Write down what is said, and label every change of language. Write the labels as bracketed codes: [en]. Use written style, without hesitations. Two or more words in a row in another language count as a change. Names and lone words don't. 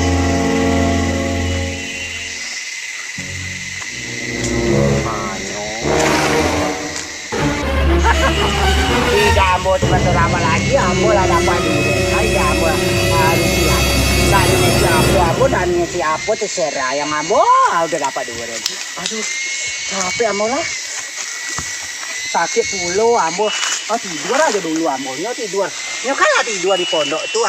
[id] Tidak ambo sebentar lama lagi, ambo lah dapat durian. Ayo ambo harus siap. Tadinya si ambo dan si Apo terserah. Yang ambo udah dapat durian. Aduh, capek ambo lah. Sakit puluh ambo. Oh tidur aja dulu ambo. Nyo tidur. Nyo kan tidur di pondok tuh.